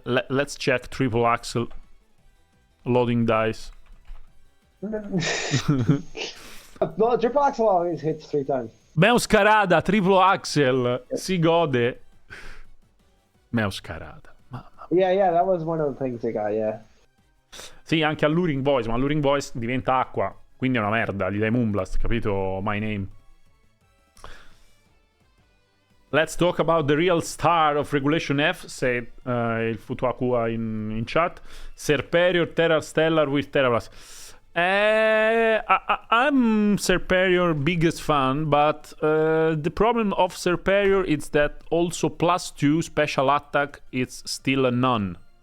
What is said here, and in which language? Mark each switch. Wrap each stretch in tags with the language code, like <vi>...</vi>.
<en>Let's check triple axle loading dice. No, triple axle always hits 3 times.</en> <it>Meuscarada, triplo axel, si gode. Meuscarada.</it> <en>Yeah, that was one of the things they got, yeah.</en> <it>Sì, anche Alluring Voice, ma Alluring Voice diventa acqua, quindi è una merda, gli dai Moonblast, capito?</it> <en>My name. Let's talk about the real star of Regulation F, said il Futuakua in chat. Serperior, Terra Stellar with Terra Blast. I'm Serperior biggest fan, but the problem of Serperior is that also +2 special attack is still a none.</en>